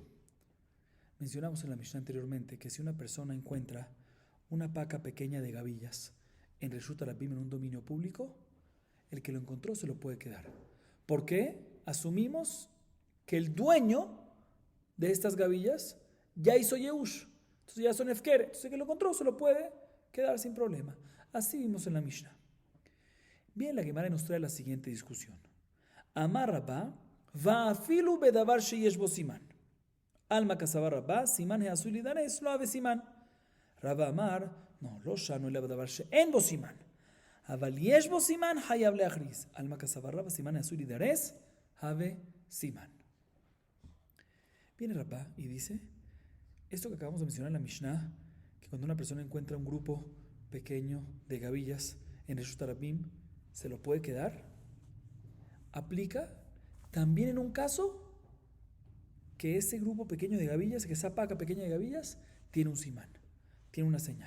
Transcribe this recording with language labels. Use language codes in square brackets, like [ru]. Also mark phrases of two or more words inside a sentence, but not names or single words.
[es] Mencionamos en la Mishnah anteriormente que si una persona encuentra una paca pequeña de gavillas en [he] רשות הרבים, [es] en un dominio público, el que lo encontró se lo puede quedar. ¿Por qué? Asumimos que el dueño de estas gavillas ya hizo Yehush. Entonces ya son Efker. Entonces el que lo encontró se lo puede quedar sin problema. Así vimos en la Mishnah. Bien, la Gemara nos trae la siguiente discusión. [he] אמר רבה, ואפילו בדבר שיש בו סימן. [arc] אלמא קסבר רבה, [he] סימן העשוי לידרס, [arc] לא הוי סימן. [he] רבא אמר, no, לא שנו אלא בדבר שאין בו סימן. אבל יש בו סימן, חייב להכריז. [arc] אלמא קסבר רבא, [he] סימן העשוי לידרס, [arc] הוי סימן. [es] Viene Rabba y dice, esto que acabamos de mencionar en la Mishnah, que cuando una persona encuentra un grupo pequeño de gavillas en [he] רשות הרבים, [es] se lo puede quedar, aplica también en un caso que ese grupo pequeño de gavillas, que esa paca pequeña de gavillas, tiene un simán, tiene una señal.